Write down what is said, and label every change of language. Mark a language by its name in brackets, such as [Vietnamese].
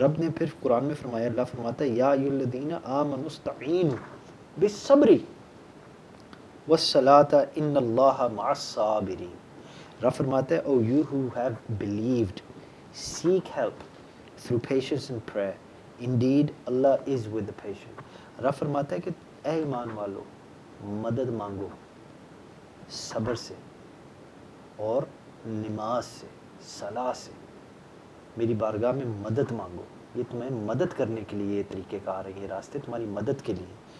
[Urdu] رب نے پھر قرآن میں فرمایا، اللہ فرماتا ہے [Arabic] یا ایھا الذین آمنوا استعینوا بالصبر والصلاۃ ان اللہ مع الصابرین. [Urdu] رب فرماتا ہے [English] O you who have believed seek help through patience and prayer, indeed Allah is with the patient. [Urdu] رب فرماتا ہے کہ اے ایمان والو مدد مانگو صبر سے اور نماز سے، صلاح سے، میری بارگاہ میں مدد مانگو. یہ تمہیں مدد کرنے کے لیے یہ طریقے کار ہیں، یہ راستے تمہاری مدد کے لیے.